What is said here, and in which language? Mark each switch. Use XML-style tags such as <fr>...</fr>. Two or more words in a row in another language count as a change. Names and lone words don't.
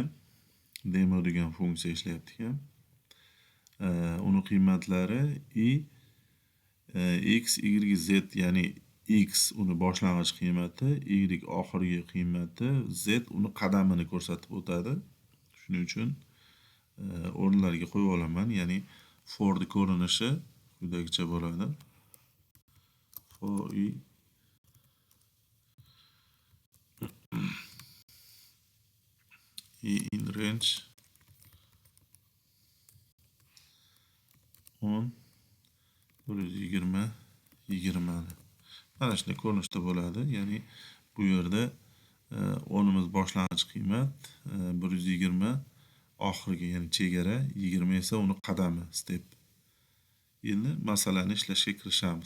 <uz>Demo degan funksiya ishlayapti ekan. Uni qiymatlari x, y, z, ya'ni x uni boshlang'ich qiymati, y oxirgi qiymati, z uni qadamini ko'rsatib o'tadi. Shuning uchun o'rinlarga qo'yib olaman, ya'ni for ko'rinishi quyidagicha bo'ladi.</uz> <en>For in range</en> <uz>on 120 20 mana shunday ko'rinishda bo'ladi. Ya'ni bu yerda 10imiz boshlang'ich qiymat, 120 oxirgi, ya'ni chegara, 20 esa uni qadami, step. Endi masalani ishlashga kirishamiz.</uz>